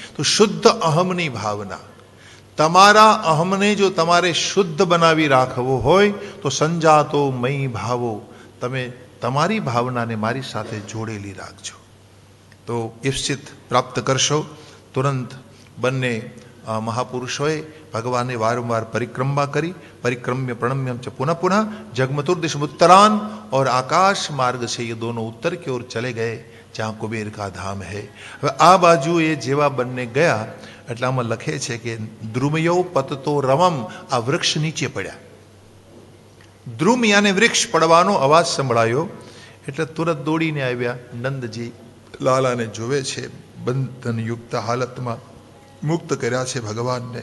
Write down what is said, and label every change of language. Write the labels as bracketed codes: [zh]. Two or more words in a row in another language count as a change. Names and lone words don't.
[gu] તો શુદ્ધ અહમની ભાવના, તમારા અહમને જો તમારે શુદ્ધ બનાવી રાખવો હોય તો [sa] સંજાતો મયી ભાવો, [gu] તમે તમારી ભાવનાને મારી સાથે જોડેલી રાખજો. તો ઈપ્સિત પ્રાપ્ત કરશો. તુરંત બંને મહાપુરુષોએ ભગવાનને વારંવાર પરિક્રમા કરી. [sa] પરિक्रम्य प्रणम्यम च पुनः पुनः जगमतुर्दिशम उत्तरान, [hi] और आकाश मार्ग से ये दोनों उत्तर की ओर चले गए जहाँ कुबेर का धाम है. [gu] હવે આ બાજુ એ જેવા બંને ગયા એટલે આમાં લખે છે કે [sa] દ્રુમયો પતતો રમમ, [gu] આ વૃક્ષ નીચે પડ્યા. દ્રુમ યાને વૃક્ષ પડવાનો અવાજ સંભળાયો એટલે તુરંત દોડીને આવ્યા. નંદજી લાલાને જોવે છે, બંધનયુક્ત હાલતમાં મુક્ત કર્યા છે ભગવાનને.